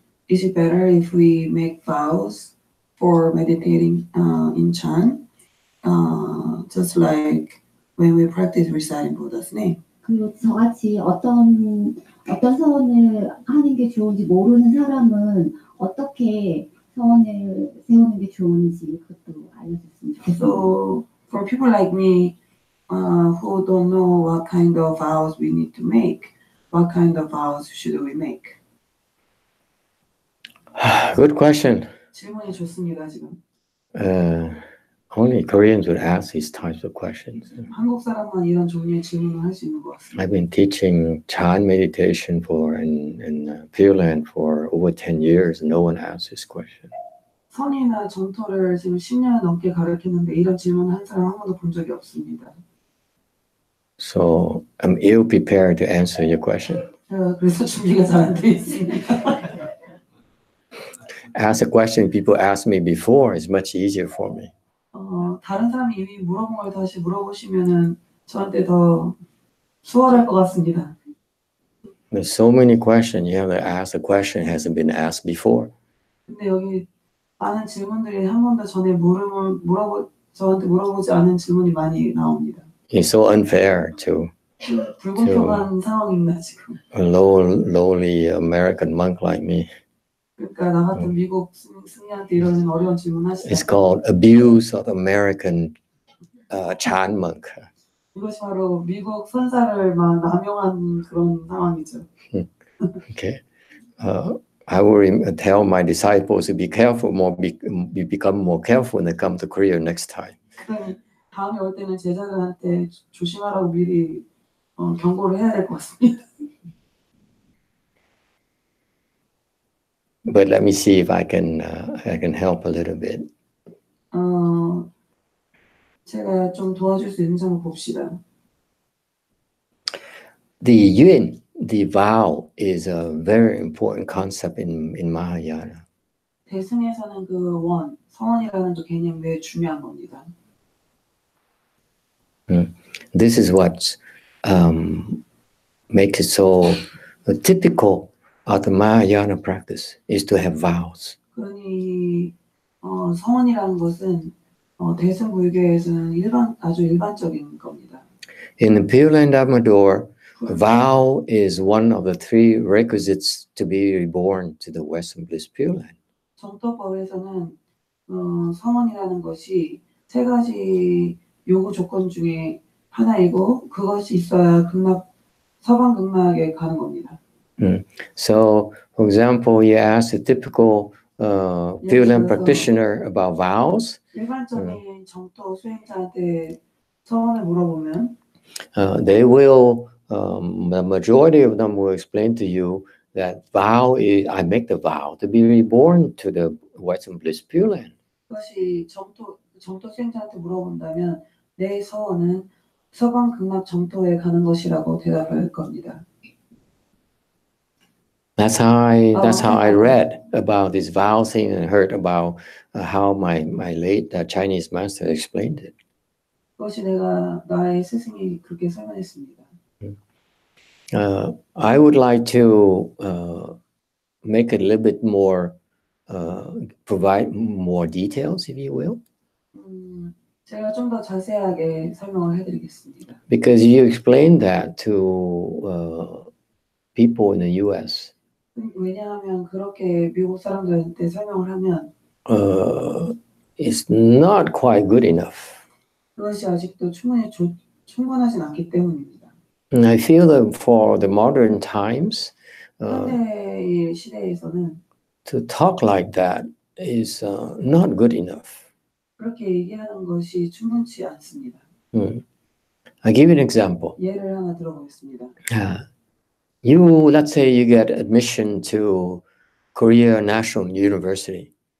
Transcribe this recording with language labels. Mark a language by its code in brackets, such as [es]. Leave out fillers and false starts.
[en] is it better if we make vows for meditating in Chan, just like when we practice reciting Buddha's name? [ko] 그리고 저같이 어떤 서원을 하는 게 좋은지 모르는 사람은 어떻게 서원을 세우는 게 좋은지 그것도 알려줬으면 좋겠어요. [en] So, for people like me who don't know what kind of vows we need to make, what kind of vows should we make? Good question. [ko] 질문이 좋습니다, 지금. [en] Only Koreans would ask these types of questions. [ko] 한국 사람만 이런 종류의 질문을 할 수 있는 것 같습니다. [en] I've been teaching Chan meditation in Pure Land for over 10 years. No one asks this question. [ko] 선이나 정토를 지금 10년 넘게 가르치는데 이런 질문 한 사람 한 번도 본 적이 없습니다. [en] So I'm ill prepared to answer your question. [ko] 그래서 준비가 잘 안 돼 있습니다. [en] Ask a question people asked me before is much easier for me. [ko] 다른 사람이 이미 물어본 걸 다시 물어보시면은 저한테 더 수월할 것 같습니다. [en] There's so many questions. You have to ask a question that hasn't been asked before. [ko] 근데 여기 많은 질문들이 한 번도 전에 저한테 물어보지 않은 질문이 많이 나옵니다. [en] It's so unfair to [ko] 불공평한 상황입니다, 지금. [en] a lowly American monk like me. [ko] 그러니까 나 같은 미국 승리한테 이런 어려운 질문 하시죠. [en] It's called abuse of American Chan monk. [ko] 이것이 바로 미국 선사를 막 남용한 그런 상황이죠. [en] Okay. I will tell my disciples to be careful, become more careful when they come to Korea next time. [ko] 다음에 올 때는 제자들한테 조심하라고 미리 경고를 해야 될 것 같습니다. [en] But let me see if I can help a little bit. [ko] 제가 좀 도와줄 수 있는지 한번 봅시다. [en] The yun, the vow, is a very important concept in Mahayana. [ko] 대승에서는 그 성원이라는 그 개념이 매우 중요한 겁니다. [en] This is what makes it so typical of the Mahayana practice is to have vows. [ko] 그러니 성원이라는 것은 대승 불교에서는 아주 일반적인 겁니다. [en] In the Pure Land Dharma door, vow is one of the three requisites to be reborn to the Western Bliss Pure Land. [ko] 정토법에서는 성원이라는 것이 세 가지 요구 조건 중에 하나이고 그것이 있어야 서방 극락에 가는 겁니다. [en] So, for example, you ask a typical Pure Land practitioner about vows. [ko] 일반적인 정토 수행자한테 서원을 물어보면 [en] They will, the majority of them will explain to you that vow is, I make the vow to be reborn to the Western Bliss Pure Land. [ko] 그것이 정토 수행자한테 물어본다면 내 서원은 서방 극락 정토에 가는 것이라고 대답할 겁니다. [en] That's how I read about this vow thing and heard about how my late Chinese master explained it. [ko] 그것이 나의 스승이 그렇게 설명했습니다. [en] I would like to make it a little bit more, provide more details, if you will. [ko] 제가 좀 더 자세하게 설명을 해드리겠습니다. [en] Because you explained that to people in the U.S. [ko] 왜냐하면 그렇게 미국 사람들한테 설명을 하면 [en] it's not quite good enough. [ko] 그것이 아직도 충분하진 않기 때문입니다. [en] And I feel that for the modern times, [ko] 현대의 시대에서는 [en] to talk like that is not good enough. [ko] 그렇게 얘기하는 것이 충분치 않습니다. [en] I'll give you an example. [ko] 예를 하나 들어보겠습니다. [en] Let's say you get admission to Korea National University.